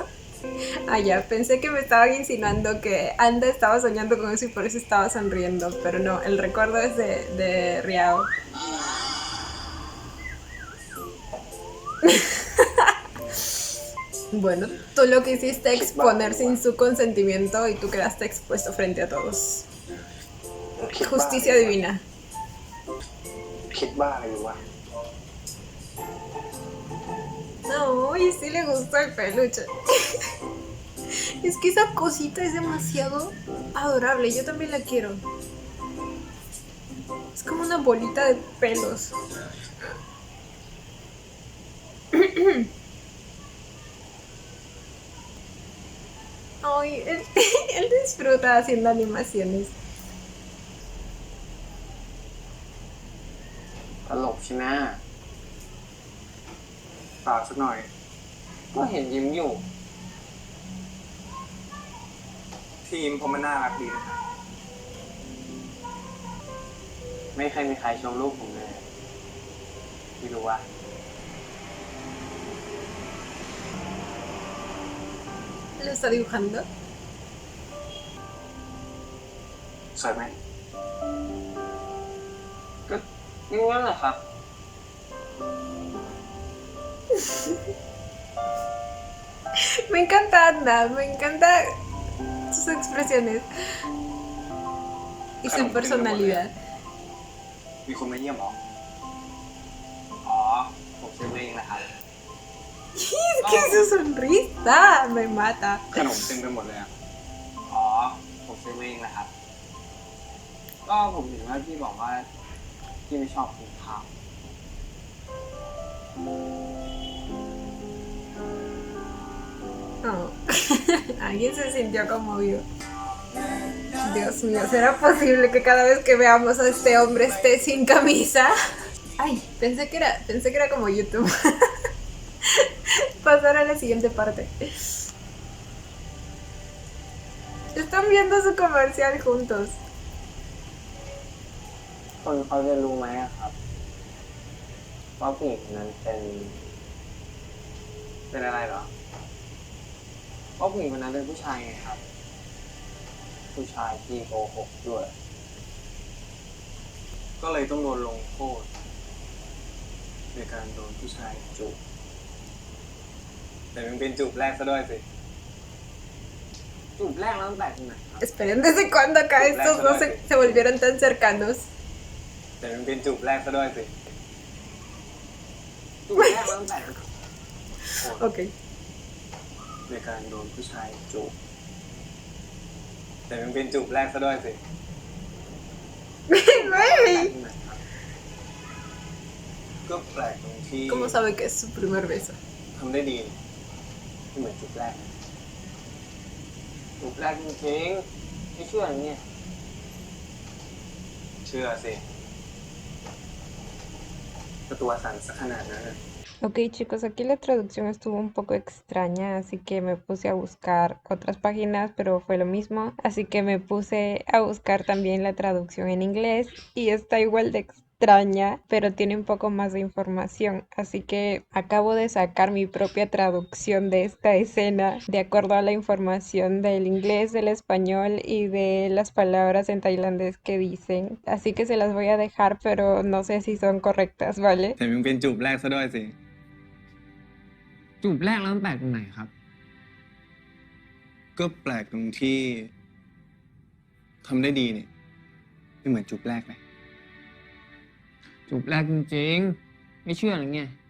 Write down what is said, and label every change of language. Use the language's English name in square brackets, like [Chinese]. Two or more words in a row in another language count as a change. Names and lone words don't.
[Spanish] Ah, ya, pensé que me estaban insinuando que Anda estaba soñando con eso y por eso estaba sonriendo, pero no, el recuerdo es de Riao. Bueno, tú lo que hiciste exponer sin su consentimiento y tú quedaste expuesto frente a todos. Justicia divina. [Thai] คิดบ้าอะไรอยู่วะ [Spanish] No, y sí le gustó el peluche. Es que esa cosita es demasiado adorable. Yo también la quiero. Es como una bolita de pelos. Ay, él disfruta haciendo animaciones. [Thai] ตลกใช่ไหมเปล่าสักหน่อย ก็เห็นยิ้มอยู่ ทีมผมมันน่ารักดีนะครับ ไม่เคยมีใครชมลูกผมเลยไม่รู้ว่า [Spanish] ¿Lo está dibujando? [Thai] สวยไหม ก็งั้นแหละครับ [Spanish] Me encanta Anda, me encanta sus expresiones y su personalidad. [Thai] มีคนมาเยี่ยมเหรอ อ๋อ ผมซื้อมาเองแหละครับ [Spanish] Es que su sonrisa me mata. [Thai] ขนมเต็มไปหมดเลยอ่ะ อ๋อ ผมซื้อมาเองแหละครับ ก็ผมเห็นว่าพี่บอกว่าพี่ไม่ชอบกินข้าว Oh. [Spanish] Alguien se sintió conmovido. Dios mío, ¿será posible que cada vez que veamos a este hombre esté sin camisa? Ay, pensé que era como YouTube. Pasar a la siguiente parte. Están viendo su comercial juntos. [Thai] คนเขาจะรู้ไหมอะครับ ว่าผู้หญิงคนนั้นเป็นอะไรเหรอ เพราะผู้หญิงคนนั้นเป็นผู้ชายไงครับ ผู้ชายที่โกหกด้วย ก็เลยต้องโดนลงโทษในการโดนผู้ชายจูบ แต่มันเป็นจูบแรกซะด้วยสิ จูบแรกแล้วตั้งแต่ตรงไหนครับ [Spanish] Esperen, ¿desde cuándo acá estos dos se volvieron tan cercanos? [Thai] แต่มันเป็นจูบแรกซะด้วยสิ จูบแรกแล้วตั้งแต่ [Spanish] Ok. [Thai] ในการโดนผู้ชายจูบ แต่มันเป็นจูบแรกซะด้วยสิ [Spanish] Güey. [Thai] ก็แปลกตรงที่ [Spanish] ¿Cómo sabe que es su primer beso? [Thai] ทำได้ดีไม่เหมือนจูบแรก จูบแรกจริงๆไม่เชื่อเนี่ย เชื่อสิก็ตัวสั่นสักขนาดนั้นน่ะ [Spanish] Ok chicos, aquí la traducción estuvo un poco extraña, así que me puse a buscar otras páginas, pero fue lo mismo. Así que me puse a buscar también la traducción en inglés y está igual de extraña, pero tiene un poco más de información. Así que acabo de sacar mi propia traducción de esta escena de acuerdo a la información del inglés, del español y de las palabras en tailandés que dicen. Así que se las voy a dejar, pero no sé si son correctas, ¿vale? [Thai] แต่มันเป็นจูบแรกซะด้วยสิ จูบแรกแล้วมันแปลกตรงไหนครับ ก็แปลกตรงที่ทำได้ดีนี่ไม่เหมือนจูบแรกเลย จูบแรกจริงๆไม่เชื่อหรือไง